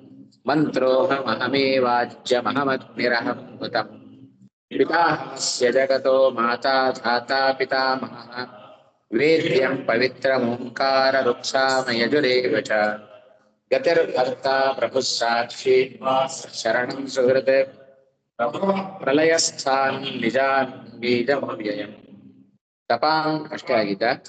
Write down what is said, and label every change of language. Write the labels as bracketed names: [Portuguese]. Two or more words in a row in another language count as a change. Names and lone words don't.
[Sanskrit] ಮಂತ್ರೋಹಮಹಮೇವಾಜ್ಯಮಹಮಗ್ನಿರಹಂ ಹುತಂ ಪಿತಾಮಹಸ್ಯ ಜಗತೋ ಮಾತಾ ಧಾತಾ ಪಿತಾಮಹಃ ವೇದ್ಯಂ ಪವಿತ್ರಮೋಂಕಾರ ರುಕ್ಷಾಮಯಜುರೇವ ಚ ಗತಿರ್ಭರ್ತಾ ಪ್ರಭುಃ ಸಾಕ್ಷಿ ಶರಣಂ ಸುಹೃತ್ ಪ್ರಲಯಸ್ಥಾನಂ ನಿಜಾನ್ ಬೀಜಮವ್ಯಯಂ ತಪಾಂ [Kannada] ಅಷ್ಟೇ ಆಗಿದ್ದ